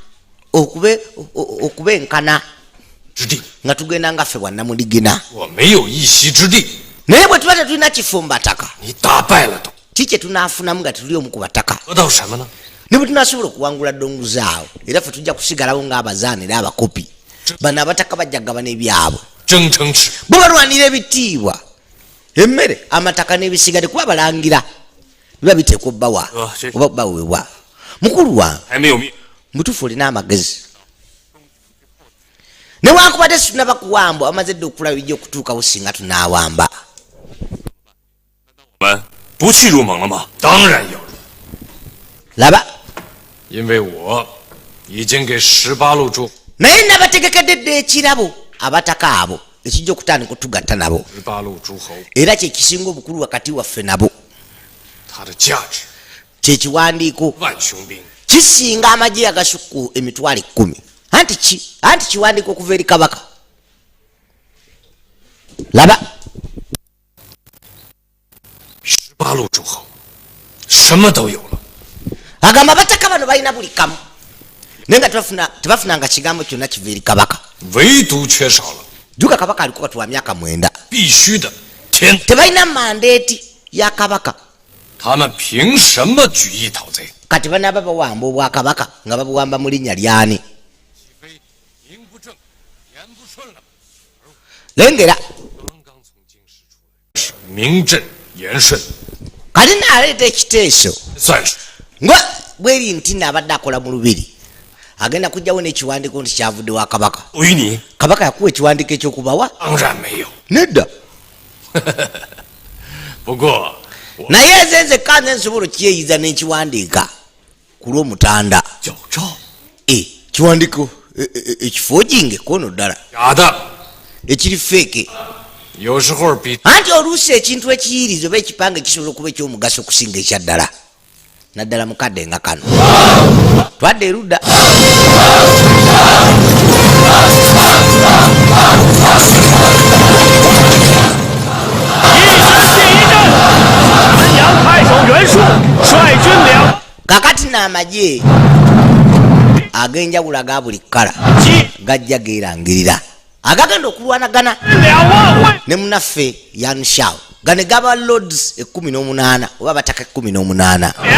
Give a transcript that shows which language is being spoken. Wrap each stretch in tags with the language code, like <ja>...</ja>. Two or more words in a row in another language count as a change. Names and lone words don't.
<lg>okubenkana nga tugenda nga ffe bwannamuligina naye bwe tuba tetulina kifo mu bataka kikye tunaafunamu nga tuli omu ku bataka ne bwe tunasobola okuwangula donguzaawo era ffe tujja kusigalawo ng'abazaana era abakopi bano abataka bajja gabana ebyabwe</lg> <zh>争城池</zh> <lg>bwe balwanira ebitiibwa emmere amataka n'ebisigadde kuba balangira biba biteekwa obbawa oba baweebwa mukulu wange</lg> <zh>还没有命。</zh> <lg>mutufu olina amagezi newankubadde situnaba kuwamba amaze dde okulaba bijja okutuukawo singa tunaawamba</lg> <zh>我们不去入蒙了吗？当然要入，</zh> <lg>laba</lg> <zh>因为我已经给18路诸</zh> <lg>naye nabategekedde dde ekirabo abataka abo ekijja okutandika otugatta nabo</lg> <zh>18 路诸侯，</zh> <lg>era kyekisinga obukulu wakati waffe nabo</lg> <zh>它的价值</zh> <lg>kyekiwandiiko</lg> <zh>万雄兵，</zh> <lg>kisinga amagye agasukku emitwalo 10 anti kiwandiiko okuva eri kabaka laba</lg> <zh>18 路诸侯，什么都有了。</zh> <lg>agamba abataka bano balina buli kamu naye nga tebafunanga kigambo kyonna kiva eri kabaka</lg> <zh>唯独缺少了</zh> <lg>juga kabaka aliko kati wa myaka 9</lg> <zh>必须的天，</zh> <lg>tebalina mandeeti ya kabaka</lg> <zh>他们凭什么举义讨贼？</zh> <lg>kati banaba bawamba obwakabaka nga babuwamba mu linnya lyani</lg> <zh>名不正言不顺了。</zh> <lg>lengera</lg> <zh>刚刚从京师出来，是名正言顺，</zh> <lg>kati naaleeta ekiteeso</lg> <zh>算是</zh> <lg>nga bweri nti naabadde akola mu lubiri agenda kujjawo n'ekiwandiiko nti kyavudde wa kabaka</lg> <zh>对于你</zh> <lg>kabaka yakuwa ekiwandiiko ekyokubawa</lg> <zh>当然没有。</zh> <lg>nedda</lg> <zh>不过我</zh> <lg>naye ezo nzekka nze nsobola okyeyiza n'ekiwandiika ku lw'omutanda</lg> <zh>矫诏</zh> <lg>kiwandiiko ekifoojinge kono ddala</lg> <zh>假的，</zh> <lg>ekiri feeke</lg> <zh>有时候比</zh> <lg>anti oluusi ekintu ekiyiriza oba ekipange kisobola okuba ekyomugaso okusinga ekyaddala naddala mukadde nga kano twadde erudda kakati n'amagye ag'enjawulo aga buli kkala gajja geerangirira agagenda okulwanagana ne munaffe yanshao gane gaba lords 18 oba bataka 18</lg>